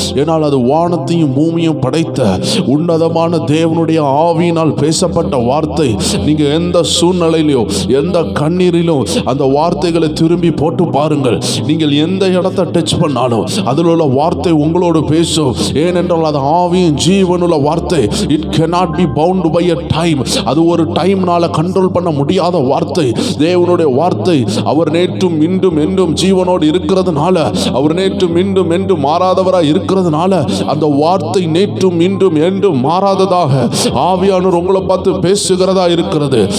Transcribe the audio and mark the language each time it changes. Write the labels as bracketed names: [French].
[Tamil] ஏனால் அது வானத்தையும் பூமியும் படைத்த உன்னதமான தேவனுடைய ஆவியினால் பேசப்பட்ட வார்த்தை. நீங்க எந்த சூழ்நிலையிலோ எந்த கண்ணீரிலும் அந்த வார்த்தைகளை திரும்பி போட்டு பாருங்கள். நீங்கள் எந்த இடத்தை டச் பண்ணாலும் அதில் உள்ள வார்த்தை உங்களோடு பேசும். ஏனென்றால் அது ஆவியின் ஜீவனுள்ள வார்த்தை. [English] It cannot be bound by a time. [Tamil] அது ஒரு டைம்னால கண்ட்ரோல் பண்ண முடியாத வார்த்தை. தேவனுடைய வார்த்தை அவர் நேற்றும் இன்றும் என்றும் ஜீவனோடு இருக்கிறதுனால, அவர் நேற்றும் இன்றும் என்றும் மாறாதவராய் இருக்கிறதுனால, அந்த வார்த்தை நேற்றும் இன்றும் என்றும் மாறாததாக ஆவியானவர் உங்களை பார்த்து பேசுகிறதா இருக்கிறது.